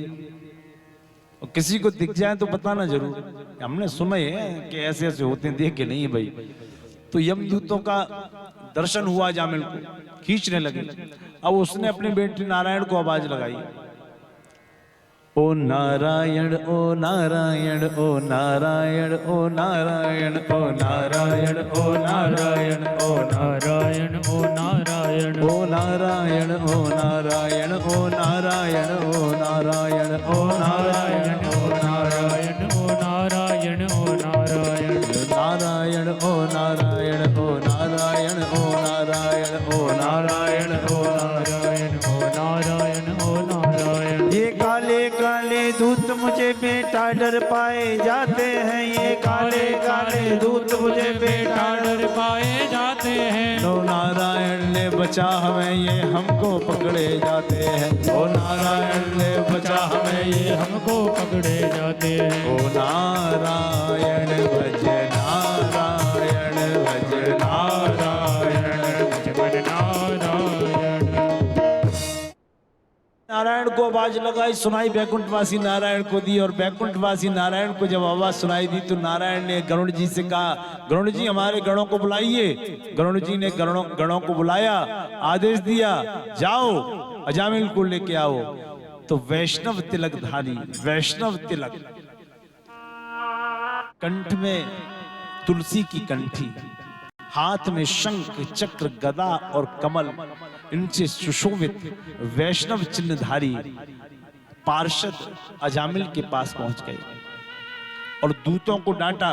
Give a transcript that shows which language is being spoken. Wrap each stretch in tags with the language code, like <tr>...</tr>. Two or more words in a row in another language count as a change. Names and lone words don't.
<hi>और किसी को दिख जाए तो बताना जरूर। हमने सुना है कि ऐसे ऐसे होते हैं, देखे नहीं है भाई। तो यमदूतों का दर्शन हुआ अजामिल को, खींचने लगे। अब उसने अपने बेटे नारायण को आवाज लगाई, ओ नारायण ओ नारायण ओ नारायण ओ नारायण ओ नारायण ओ नारायण ओ नारायण ओ नारायण ओ नारायण ओ नारायण ओ नारायण ओ नारायण ओ नारायण ओ नारायण ओ नारायण ओ नारायण नारायण ओ नारायण ओ नारायण ओ नारायण ओ नारायण ओ नारायण ओ नारायण ओ नारायण। ये काले काले दूत मुझे बेटा डर पाए जाते हैं। ये काले काले दूत मुझे बेटा डर पाए जाते हैं। नो नारायण ने बचा हमें, ये हमको पकड़े जाते हैं। ओ नारायण ने बचा हमें, ये हमको पकड़े जाते हैं। ओ नारायण भज नारायण भज नारायण भज मन नारायण। नारायण को आवाज लगाई, सुनाई बैकुंठवासी नारायण को दी। और बैकुंठवासी नारायण को जब आवाज सुनाई दी तो नारायण ने गरुड़ जी से कहा, गरुड़ जी हमारे गणों को बुलाइए। गरुड़ जी ने गणों को बुलाया, आदेश दिया जाओ अजामिल को लेके आओ। तो वैष्णव तिलकधारी, वैष्णव तिलक, कंठ में तुलसी की कंठी, हाथ में शंख चक्र गदा और कमल, इनसे सुशोभित वैष्णव चिन्हधारी पार्षद अजामिल के पास पहुंच गए और दूतों को डांटा।</hi>